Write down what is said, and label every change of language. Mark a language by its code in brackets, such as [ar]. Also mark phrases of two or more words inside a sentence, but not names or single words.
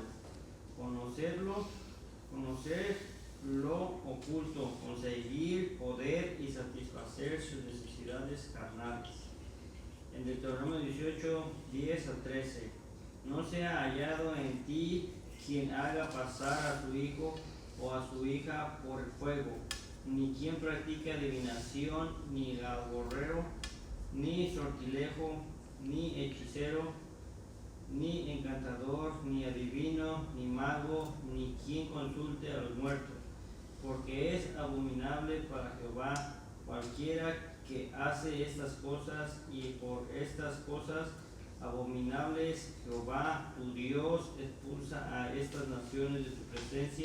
[es] Conocer lo oculto, conseguir poder y satisfacer sus necesidades carnales. En Deuteronomio 18:10-13. No sea hallado en ti quien haga pasar a su hijo o a su hija por el fuego, ni quien practique adivinación, ni agorrero, ni sortilejo, ni hechicero, ni encantador, ni adivino, ni mago, ni quien consulte a los muertos, porque es abominable para Jehová cualquiera que hace estas cosas, y por estas cosas abominables Jehová tu Dios expulsa a estas naciones de tu presencia.